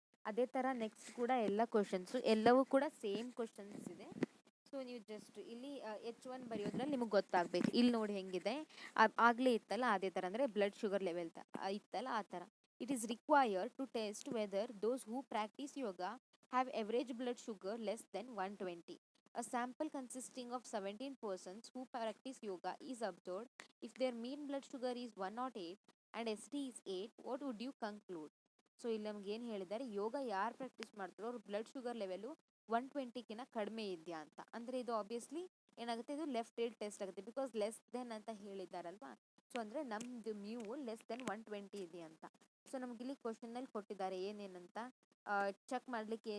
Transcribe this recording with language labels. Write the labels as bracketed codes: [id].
[kn] ಅದೇ ಥರ ನೆಕ್ಸ್ಟ್ ಕೂಡ ಎಲ್ಲ ಕ್ವಶನ್ಸು ಎಲ್ಲವೂ ಕೂಡ ಸೇಮ್ ಕ್ವಶನ್ಸ್ ಇದೆ. ಸೊ ನೀವು ಜಸ್ಟ್ ಇಲ್ಲಿ H1 ಬರೆಯೋದ್ರಲ್ಲಿ ನಿಮಗೆ ಗೊತ್ತಾಗಬೇಕು. ಇಲ್ಲಿ ನೋಡಿ ಹೆಂಗಿದೆ, ಆಗಲೇ ಇತ್ತಲ್ಲ ಅದೇ ಥರ, ಅಂದರೆ ಬ್ಲಡ್ ಶುಗರ್ ಲೆವೆಲ್ ಇತ್ತಲ್ಲ ಆ ಥರ. [en] It is required to test whether those who practise yoga have average blood sugar less than 120. A sample consisting of 17 persons who practice yoga is observed. If their mean blood sugar is 108 and ST is 8, what would you conclude? [kn] So ಇಲ್ಲಿ ನಮ್ಗೆ ಏನು ಹೇಳಿದ್ದಾರೆ, ಯೋಗ ಯಾರು practice ಮಾಡ್ತಾರೋ ಅವ್ರ blood sugar level 120ಕಿಂತ ಕಡಿಮೆ ಇದೆಯಾ ಅಂತ. ಅಂದರೆ ಇದು ಆಬ್ವಿಯಸ್ಲಿ ಏನಾಗುತ್ತೆ, ಇದು ಲೆಫ್ಟ್ ಏಡ್ ಟೆಸ್ಟ್ ಆಗುತ್ತೆ. [en] because less than [kn] ಅಂತ ಹೇಳಿದ್ದಾರಲ್ವಾ. ಸೊ ಅಂದರೆ ನಮ್ಮದು ಮ್ಯೂ ಲೆಸ್ ದೆನ್ 120 ಇದೆಯಾ ಅಂತ. ಸೊ ನಮಗಿಲ್ಲಿ ಕ್ವಶನ್ನಲ್ಲಿ ಕೊಟ್ಟಿದ್ದಾರೆ ಏನೇನಂತ ಚೆಕ್ ಮಾಡಲಿಕ್ಕೆ.